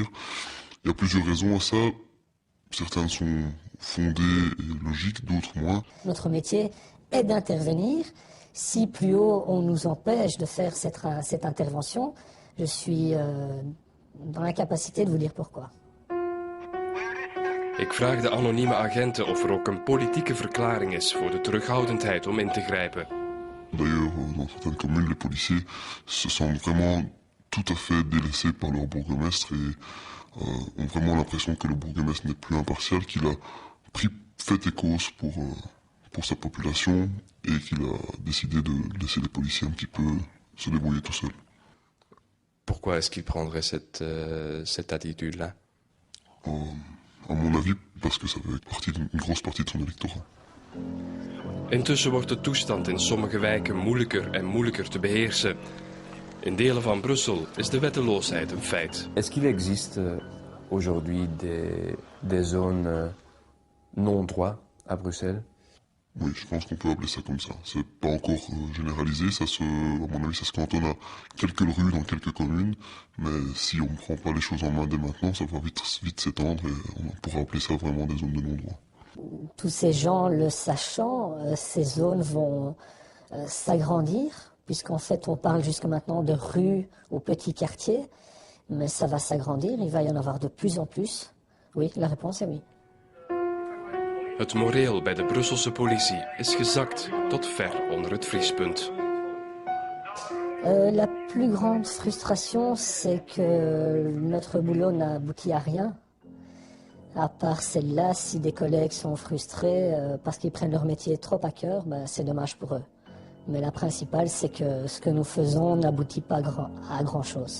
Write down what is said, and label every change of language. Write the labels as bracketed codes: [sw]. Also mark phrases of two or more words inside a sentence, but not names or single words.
[fr] Il y a plusieurs raisons à ça. Certaines sont fondées et logiques, d'autres moins. Notre métier est d'intervenir. Si plus haut on nous empêche de faire cette intervention, je suis dans l'incapacité de vous dire pourquoi. [nl] Ik vraag de anonieme agenten of er ook een politieke verklaring is voor de terughoudendheid om in te grijpen. [fr] D'ailleurs, dans certaines communes, les policiers se sentent vraiment tout à fait délaissés par leur bourgmestre et ont vraiment l'impression que le bourgmestre n'est plus impartial, qu'il a pris fait et cause pour sa population et qu'il a décidé de laisser les policiers un petit peu se débrouiller tout seuls. Pourquoi est-ce qu'il prendrait cette attitude-là? À mon avis, parce que ça fait partie d'une grosse partie de son électorat. [nl] Intussen wordt de toestand in sommige wijken moeilijker en moeilijker te beheersen. In delen van Brussel is de wetteloosheid een feit. [fr] Est-ce qu'il existe aujourd'hui des zones non-droit à Bruxelles? Oui, je pense qu'on peut appeler ça comme ça. C'est pas encore généralisé, à mon avis, ça se cantonne à quelques rues dans quelques communes, mais si on ne prend pas les choses en main dès maintenant, ça va vite s'étendre et on pourra appeler ça vraiment des zones de non-droit. Tous ces gens le sachant, ces zones vont s'agrandir, puisqu'en fait on parle jusque maintenant de rues ou petits quartiers, mais ça va s'agrandir, il va y en avoir de plus en plus. Oui, la réponse est oui. [nl] Het moreel bij de Brusselse politie is gezakt tot ver onder het vriespunt. [fr] La plus grande frustration, c'est que notre boulot n'aboutit à rien. À part celle-là, si des collègues sont frustrés parce qu'ils prennent leur métier trop à cœur, c'est dommage pour eux. Mais la principale, c'est que ce que nous faisons n'aboutit pas à grand-chose.